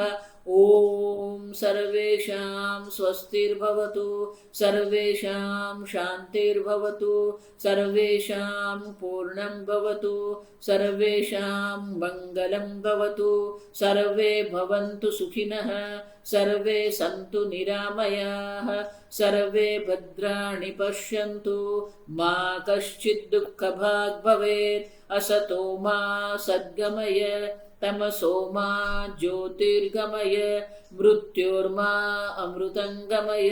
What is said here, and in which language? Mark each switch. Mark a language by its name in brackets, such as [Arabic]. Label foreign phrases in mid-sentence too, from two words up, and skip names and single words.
[Sanskrit] ઓમ સર્વેષાં સ્વસ્તિર્ભવતુ, સર્વેષાં શાંતિર્ભવતુ, સર્વેષાં પૂર્ણં ભવતુ, સર્વેષાં મંગલં ભવતુ, સર્વે ભવन्तु સુખિનઃ, सर्वे सन्तु निरामयाः, सर्वे भद्राणि पश्यन्तु, मा कश्चित् दुःखभाग् भवेत्। असतो मा सद्गमय, तमसो मा ज्योतिर्गमय, मृत्योर्मा अमृतङ्गमय।